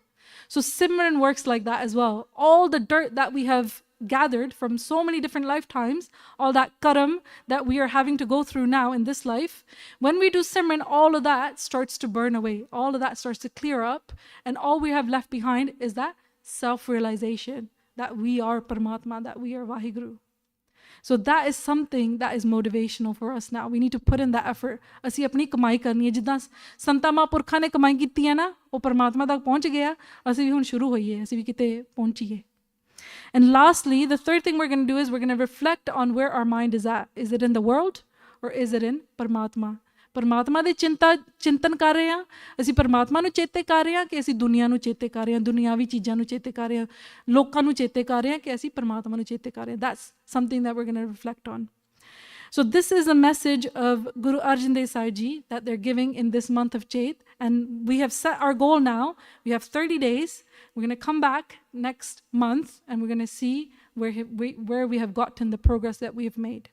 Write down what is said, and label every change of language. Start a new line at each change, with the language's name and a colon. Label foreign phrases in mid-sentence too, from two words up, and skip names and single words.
English: So Simran works like that as well. All the dirt that we have gathered from so many different lifetimes, all that karam that we are having to go through now in this life, when we do Simran, all of that starts to burn away. All of that starts to clear up, and all we have left behind is that self-realization that we are Paramatma, that we are WhyGuru. So that is something that is motivational for us now. We need to put in that effort.
Punjabi: ਅਸੀਂ ਆਪਣੀ ਕਮਾਈ ਕਰਨੀ ਹੈ, ਜਿੱਦਾਂ ਸੰਤਾਂ ਮਹਾਂਪੁਰਖਾਂ ਨੇ ਕਮਾਈ ਕੀਤੀ ਹੈ ਨਾ, ਉਹ ਪਰਮਾਤਮਾ ਤੱਕ ਪਹੁੰਚ ਗਿਆ, ਅਸੀਂ ਵੀ ਹੁਣ ਸ਼ੁਰੂ ਹੋਈਏ, ਅਸੀਂ ਵੀ ਕਿਤੇ ਪਹੁੰਚੀਏ.
English: And lastly, the third thing we're going to do is we're going to reflect on where our mind is at. Is it in the world or is it in Paramatma?
Punjabi: ਪਰਮਾਤਮਾ ਦੇ ਚਿੰਤਨ ਕਰ ਰਹੇ ਹਾਂ, ਅਸੀਂ ਪਰਮਾਤਮਾ ਨੂੰ ਚੇਤੇ ਕਰ ਰਹੇ ਹਾਂ ਕਿ ਅਸੀਂ ਦੁਨੀਆ ਨੂੰ ਚੇਤੇ ਕਰ ਰਹੇ ਹਾਂ, ਦੁਨਿਆਵੀ ਚੀਜ਼ਾਂ ਨੂੰ ਚੇਤੇ ਕਰ ਰਹੇ ਹਾਂ, ਲੋਕਾਂ ਨੂੰ ਚੇਤੇ ਕਰ ਰਹੇ ਹਾਂ ਕਿ ਅਸੀਂ ਪਰਮਾਤਮਾ ਨੂੰ ਚੇਤੇ ਕਰ ਰਹੇ ਹਾਂ.
English: That's something that we're going to reflect on. So this is a message of Guru Arjan Desai Ji that they're giving in this month of Chet. And we have set our goal now. We have 30 days. We're going to come back next month and we're going to see where we have gotten the progress that we have made.